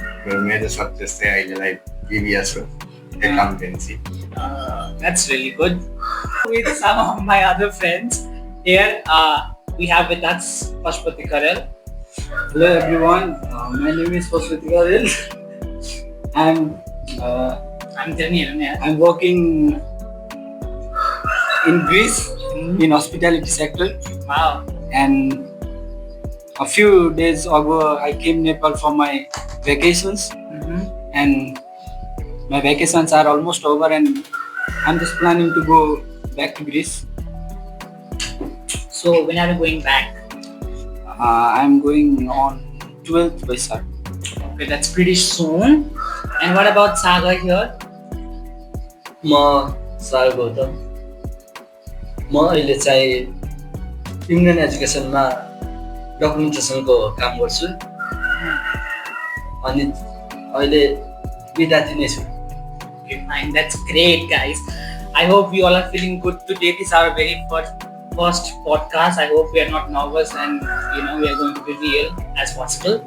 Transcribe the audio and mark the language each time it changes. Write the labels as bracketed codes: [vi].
[ne] मेरो major subject चाहिँ अहिलेलाई बिबिएस हो accountancy. [en] That's really good. With some of my other friends here, we have with us Pashupati Karel. Hello everyone, my name is Pashupati Karel. I'm Daniel. I'm working in Greece in hospitality sector. Wow. And a few days ago, I came Nepal for my vacations. And my vacations are almost over, and I'm just planning to go back to Greece. So when are you going back? I'm going on 12th Vaisakh. Okay, that's pretty soon. And what about Sagar here? [ne] म सागर गौतम म अहिले चाहिँ Indian एजुकेसनमा डकुमेन्टेसनको काम गर्छु अनि अहिले विद्यार्थी नै छु [en] Okay, fine. That's great, guys. I hope you all are feeling good today. This is our very first podcast. I hope we are not nervous and we are going to be real as possible.